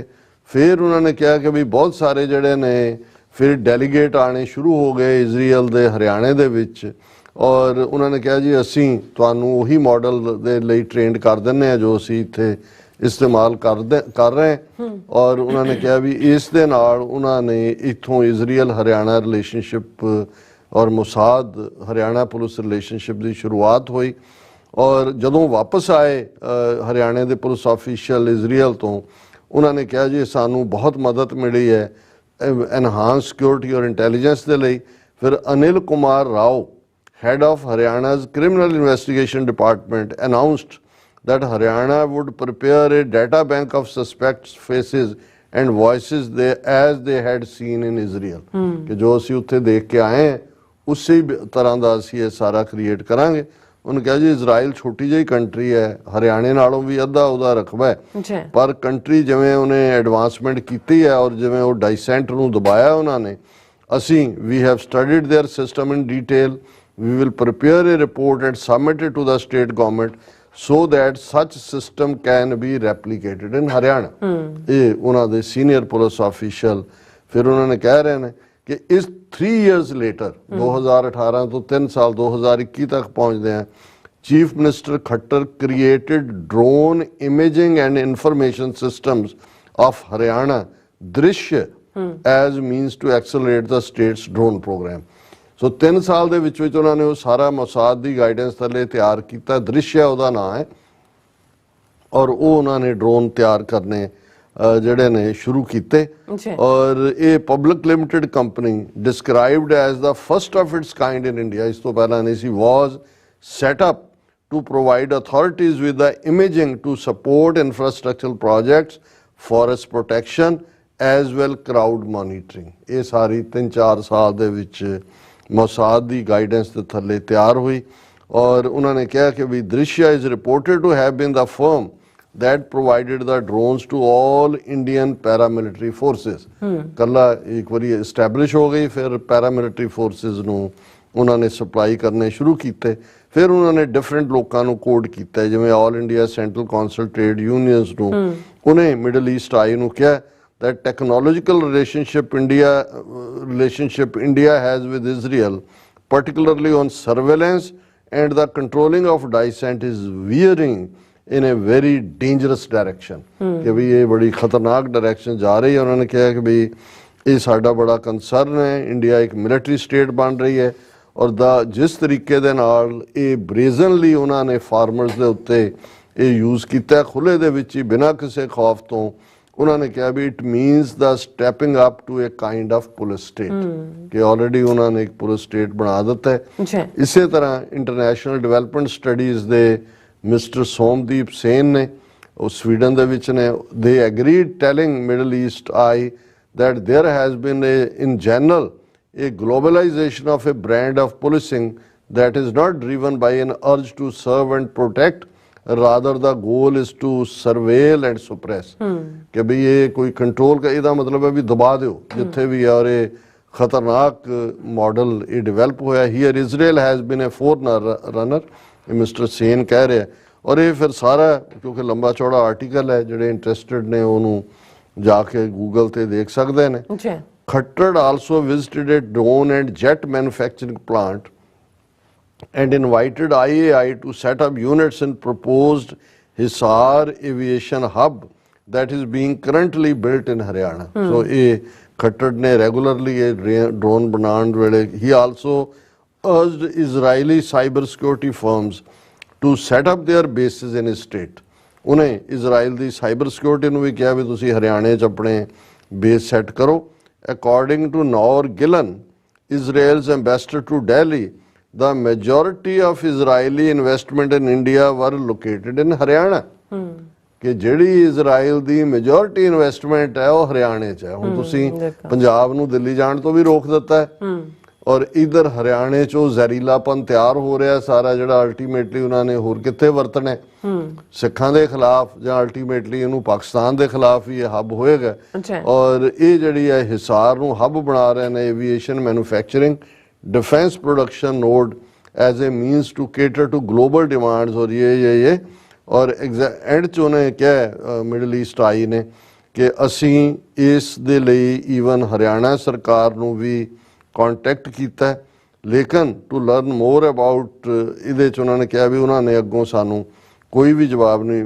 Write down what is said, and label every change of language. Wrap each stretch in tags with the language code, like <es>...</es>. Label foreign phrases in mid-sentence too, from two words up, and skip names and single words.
<pa>ਫਿਰ ਉਹਨਾਂ ਨੇ ਕਿਹਾ ਕਿ ਵੀ ਬਹੁਤ ਸਾਰੇ ਜਿਹੜੇ ਨੇ ਫਿਰ ਡੈਲੀਗੇਟ ਆਣੇ ਸ਼ੁਰੂ ਹੋ ਗਏ ਇਜ਼ਰਾਈਲ ਦੇ ਹਰਿਆਣੇ ਦੇ ਵਿੱਚ ਔਰ ਉਹਨਾਂ ਨੇ ਕਿਹਾ ਜੀ ਅਸੀਂ ਤੁਹਾਨੂੰ ਉਹੀ ਮਾਡਲ ਦੇ ਲਈ ਟ੍ਰੇਨਡ ਕਰ ਦਿੰਦੇ ਹਾਂ ਜੋ ਅਸੀਂ ਇੱਥੇ ਇਸਤੇਮਾਲ ਕਰ ਰਹੇ ਔਰ ਉਹਨਾਂ ਨੇ ਕਿਹਾ ਵੀ ਇਸ ਦੇ ਨਾਲ ਉਹਨਾਂ ਨੇ ਇੱਥੋਂ ਇਜ਼ਰਾਈਲ ਹਰਿਆਣਾ ਰਿਲੇਸ਼ਨਸ਼ਿਪ ਔਰ ਮੁਸਾਦ ਹਰਿਆਣਾ</pa> <en>police relationship</en> <pa>ਦੀ ਸ਼ੁਰੂਆਤ ਹੋਈ। ਔਰ ਜਦੋਂ ਵਾਪਸ ਆਏ ਹਰਿਆਣੇ ਦੇ</pa> <en>police official</en> <pa>ਇਜ਼ਰਾਈਲ ਤੋਂ ਉਹਨਾਂ ਨੇ ਕਿਹਾ ਜੀ ਸਾਨੂੰ ਬਹੁਤ ਮਦਦ ਮਿਲੀ ਹੈ</pa> <en>enhance security</en> <pa>ਔਰ ਇੰਟੈਲੀਜੈਂਸ ਦੇ ਲਈ।</pa> <en>ਫਿਰ ਅਨਿਲ ਕੁਮਾਰ ਰਾਓ head of Haryana's criminal investigation department announced that Haryana would prepare a data bank of suspects faces and voices as they had seen in Israel</en> <pa>ਕਿ ਜੋ ਅਸੀਂ ਉੱਥੇ ਦੇਖ ਕੇ ਆਏ ਹਾਂ ਉਸੇ ਤਰ੍ਹਾਂ ਦਾ ਅਸੀਂ ਇਹ ਸਾਰਾ ਕ੍ਰੀਏਟ ਕਰਾਂਗੇ। ਉਹਨੇ ਕਿਹਾ ਜੀ ਇਜ਼ਰਾਈਲ ਛੋਟੀ ਜਿਹੀ ਕੰਟਰੀ ਹੈ, ਹਰਿਆਣੇ ਨਾਲੋਂ ਵੀ ਅੱਧਾ ਉਹਦਾ ਰਕਬਾ ਹੈ ਪਰ ਕੰਟਰੀ ਜਿਵੇਂ ਉਹਨੇ ਐਡਵਾਂਸਮੈਂਟ ਕੀਤੀ ਹੈ ਔਰ ਜਿਵੇਂ ਉਹ ਡਾਈਸੈਂਟ ਨੂੰ ਦਬਾਇਆ ਉਹਨਾਂ ਨੇ ਅਸੀਂ</pa> <en>we have studied their system in detail। We will prepare a report and submit it to the state government so that such system can be replicated in Haryana।</en> <pa>ਇਹ ਉਹਨਾਂ ਦੇ ਸੀਨੀਅਰ ਪੁਲਿਸ ਆਫੀਸ਼ੀਅਲ ਫਿਰ ਉਹਨਾਂ ਨੇ ਕਹਿ ਰਹੇ ਨੇ ਕਿ ਇਸ</pa> <en>3 years later</en> <pa>2018 ਤੋਂ 3 ਸਾਲ 2021 ਤੱਕ ਪਹੁੰਚਦੇ ਆ</pa> <en>chief minister</en> <pa>ਖੱਟਰ</pa> <en>created drone imaging and information systems of Haryana Drishya as means to accelerate the state's drone program।</en> <pa>ਸੋ 3 ਸਾਲ ਦੇ ਵਿੱਚ ਉਹਨਾਂ ਨੇ ਉਹ ਸਾਰਾ ਮੋਸਾਦ ਦੀ ਗਾਈਡੈਂਸ ਥੱਲੇ ਤਿਆਰ ਕੀਤਾ। ਦ੍ਰਿਸ਼ਯ ਉਹਦਾ ਨਾਂ ਹੈ ਔਰ ਉਹ ਉਹਨਾਂ ਨੇ ਡਰੋਨ ਤਿਆਰ ਕਰਨੇ ਜਿਹੜੇ ਨੇ ਸ਼ੁਰੂ ਕੀਤੇ ਔਰ ਇਹ</pa> <en>public limited company described as the first of its kind in India</en> <pa>ਇਸ ਤੋਂ ਪਹਿਲਾਂ ਨਹੀਂ ਸੀ</pa> <en>was set up to provide authorities with the imaging to support infrastructural projects, forest protection as well crowd monitoring।</en> <pa>ਇਹ ਸਾਰੀ 3-4 ਸਾਲ ਦੇ ਵਿੱਚ ਮੋਸਾਦ ਦੀ ਗਾਈਡੈਂਸ ਦੇ ਥੱਲੇ ਤਿਆਰ ਹੋਈ ਔਰ ਉਹਨਾਂ ਨੇ ਕਿਹਾ ਕਿ ਵੀ ਦ੍ਰਿਸ਼ਯ</pa> <en>is reported to have been the firm that provided the drones to all Indian paramilitary forces।</en> <pa>ਕੱਲਾ ਇੱਕ ਵਾਰੀ ਐਸਟੈਬਲਿਸ਼ ਹੋ ਗਈ ਫਿਰ</pa> <en>paramilitary forces</en> <pa>ਨੂੰ ਉਹਨਾਂ ਨੇ ਸਪਲਾਈ ਕਰਨੇ ਸ਼ੁਰੂ ਕੀਤੇ। ਫਿਰ ਉਹਨਾਂ ਨੇ ਡਿਫਰੈਂਟ ਲੋਕਾਂ ਨੂੰ ਕੋਡ ਕੀਤਾ ਜਿਵੇਂ ਆਲ ਇੰਡੀਆ ਸੈਂਟਰਲ ਕੌਂਸਲ ਟ੍ਰੇਡ ਯੂਨੀਅਨਸ ਨੂੰ ਉਹਨੇ ਮਿਡਲ ਈਸਟ ਆਈ ਨੂੰ ਕਿਹਾ</pa> <en>that technological relationship India has with Israel, particularly on surveillance and the controlling of dissent, is veering in a very dangerous direction।</en> <pa>ਕਿ ਭੀ ਯੇ ਬੜੀ ਖ਼ਤਰਨਾਕ ਡਾਇਰੈਕਸ਼ਨ ਜਾ ਰਹੀ ਹੈ। ਉਨ੍ਹੋਂਨੇ ਕਹਾ ਕਿ ਭੀ ਯੇ ਸਾਡਾ ਬੜਾ ਕੰਸਰਨ ਹੈ, ਇੰਡੀਆ ਏਕ</pa> <en>military state</en> <pa>ਬਨ ਰਹੀ ਹੈ ਔਰ ਜਿਸ ਤਰੀਕੇ ਦੇ ਨਾਲ ਯੇ ਬ੍ਰੇਜ਼ਨਲੀ ਉਨ੍ਹੋਂਨੇ ਫਾਰਮਰਜ਼ ਦੇ ਉੱਤੇ ਯੇ ਯੂਜ਼ ਕੀਆ ਖੁੱਲ੍ਹੇ ਦੇ ਵਿਚ ਹੀ ਬਿਨਾ ਕਿਸੀ ਖ਼ੌਫ਼ ਤੋ। ਉਨ੍ਹੋਂਨੇ ਕਹਾ ਭੀ</pa> <en>it means the stepping up to a kind of police state</en> <pa>ਕਿ ਆਲਰੈਡੀ ਉਨ੍ਹੋਂਨੇ ਏਕ</pa> <en>police state</en> <pa>ਬਨਾ ਦਿੱਤਾ ਹੈ। ਇਸੀ ਤਰ੍ਹਾਂ</pa> <en>International Development Studies</en> <pa>ਦੇ ਮਿਸਟਰ ਸੋਮਦੀਪ ਸੇਨ ਨੇ, ਉਹ ਸਵੀਡਨ ਦੇ ਵਿੱਚ ਨੇ,</pa> <en>they agreed telling Middle East Eye that there has been in general a globalization of a brand of policing that is not driven by an urge to serve and protect, rather the goal is to surveil and suppress।</en> <pa>ਕਿ ਭੀ ਯੇ ਕੋਈ ਕੰਟਰੋਲ ਕਾ ਇਹਦਾ ਮਤਲਬ ਹੈ ਵੀ ਦਬਾ ਦਿਓ ਜਿੱਥੇ ਵੀ ਆ, ਔਰ ਇਹ ਖਤਰਨਾਕ ਮਾਡਲ ਇਹ ਡਿਵੈਲਪ ਹੋਇਆ।</pa> <en>Here Israel has been a forerunner,</en> <pa>ਇਹ ਮਿਸਟਰ ਸੇਨ ਕਹਿ ਰਿਹਾ। ਔਰ ਇਹ ਫਿਰ ਸਾਰਾ ਕਿਉਂਕਿ ਲੰਬਾ ਚੌੜਾ ਆਰਟੀਕਲ ਹੈ, ਜਿਹੜੇ ਇੰਟਰਸਟਿਡ ਨੇ ਉਹਨੂੰ ਜਾ ਕੇ ਗੂਗਲ ਤੇ ਦੇਖ ਸਕਦੇ ਨੇ।</pa> <en>Khattar also visited a drone and jet manufacturing plant and invited IAI to set up units in proposed Hisar aviation hub that is being currently built in Haryana। So</en> <pa>ਇਹ ਖੱਟੜ ਨੇ ਰੈਗੂਲਰਲੀ ਇਹ ਡਰੋਨ ਬਣਾਉਣ ਵੇਲੇ</pa> <en>he also urged Israeli cyber security firms to set up their bases in his state।</en> <pa>ਉਹਨੇ ਇਜ਼ਰਾਈਲ ਦੀ ਸਾਈਬਰ ਸਿਕਿਉਰਿਟੀ ਨੂੰ ਵੀ ਕਿਹਾ ਵੀ ਤੁਸੀਂ ਹਰਿਆਣੇ 'ਚ ਆਪਣੇ</pa> <en>base set</en> <pa>ਕਰੋ।</pa> <en>According to Noor Gillen, Israel's ambassador to Delhi, the majority of Israeli investment in India were located in Haryana।</en> <pa>ਕਿ ਜਿਹੜੀ ਇਜ਼ਰਾਈਲ ਦੀ</pa> <en>majority investment</en> <pa>ਹੈ ਉਹ ਹਰਿਆਣੇ 'ਚ ਹੈ। ਹੁਣ ਤੁਸੀਂ ਪੰਜਾਬ ਨੂੰ ਦਿੱਲੀ ਜਾਣ ਤੋਂ ਵੀ ਰੋਕ ਦਿੱਤਾ ਹੈ, ਔਰ ਇਧਰ ਹਰਿਆਣੇ 'ਚੋਂ ਜ਼ਹਿਰੀਲਾਪਨ ਤਿਆਰ ਹੋ ਰਿਹਾ ਸਾਰਾ, ਜਿਹੜਾ ਅਲਟੀਮੇਟਲੀ ਉਹਨਾਂ ਨੇ ਹੋਰ ਕਿੱਥੇ ਵਰਤਣਾ, ਸਿੱਖਾਂ ਦੇ ਖਿਲਾਫ ਜਾਂ ਅਲਟੀਮੇਟਲੀ ਇਹਨੂੰ ਪਾਕਿਸਤਾਨ ਦੇ ਖਿਲਾਫ ਹੀ ਇਹ ਹੱਬ ਹੋਏਗਾ। ਔਰ ਇਹ ਜਿਹੜੀ ਹੈ ਹਿਸਾਰ ਨੂੰ ਹੱਬ ਬਣਾ ਰਹੇ ਨੇ</pa> <en>aviation manufacturing defence production node as a means to cater to global demands.</en> <pa>ਔਰ ਯੇ ਔਰ ਐਂਡ ਚ ਉਨ੍ਹੇਂ ਕਿਆ ਮਿਡਲ ਈਸਟ ਆਈ ਨੇ ਕਿ ਅਸੀ ਇਸ ਦੇ ਲਈ ਈਵਨ ਹਰਿਆਣਾ ਸਰਕਾਰ ਨੂ ਭੀ ਕੌਂਟੈਕਟ ਕੀਆ, ਲੇਕਿਨ</pa> <en>to learn more about</en> <pa>ਇਹਦੇ ਚ ਉਨ੍ਹੋਂਨੇ ਕਹਾ ਭੀ ਉਨ੍ਹੋਂਨੇ ਅਗੋਂ ਸਾਨੂ ਕੋਈ ਭੀ ਜਵਾਬ ਨਹੀਂ।</pa>